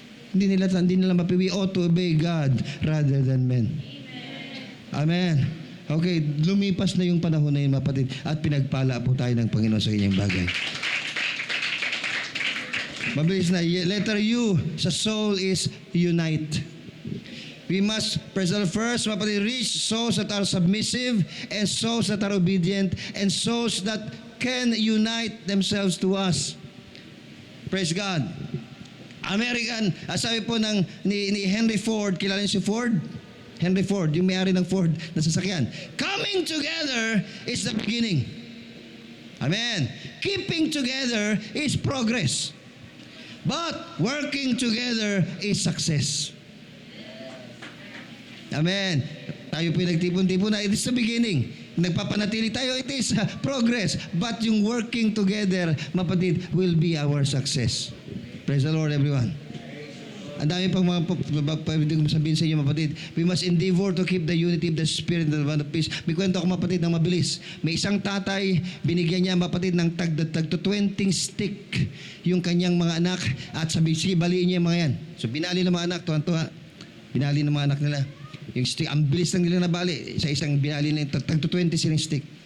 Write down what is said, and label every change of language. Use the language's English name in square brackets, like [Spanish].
[Filipino] Hindi nila [English] we ought to obey God rather than men. [Filipino] Amen. Okay, lumipas na yung panahon na yun, mapatid. At pinagpala po tayo ng Panginoon sa kanyang bagay. Mabilis na. Letter U sa soul is unite. [English] We must present first, reach souls that are submissive and souls that are obedient and souls that can unite themselves to us. Praise God. [Filipino] American, sabi po ni Henry Ford, kilala niyo si Ford? [English] Henry Ford, [Filipino] yung may-ari ng Ford na sasakyan. [English] Coming together is the beginning. Amen. Keeping together is progress. But working together is success. [Filipino] Amen. Tayo pinagtipon-tipon na, [English] it is the beginning. [Filipino] Nagpapanatili tayo, [English] it is progress. But yung working together, mapatid, will be our success. Praise the Lord, everyone. [Filipino] Ang dami pang mga pwede kong sabihin sa inyo, mapatid. [English] We must endeavor to keep the unity of the Spirit and the bond of peace. [Filipino] May kwento ako, mapatid, ng mabilis. May isang tatay, binigyan niya, mapatid, ng tag 20 stick yung kanyang mga anak at sabi, sige, baliin niya yung mga yan. So, binali ng mga anak, tuwan-tuwa. Binali ng mga anak nila. Yung stick, ang bilis lang nila nabali. Sa isang binali ng tag 20 silang stick.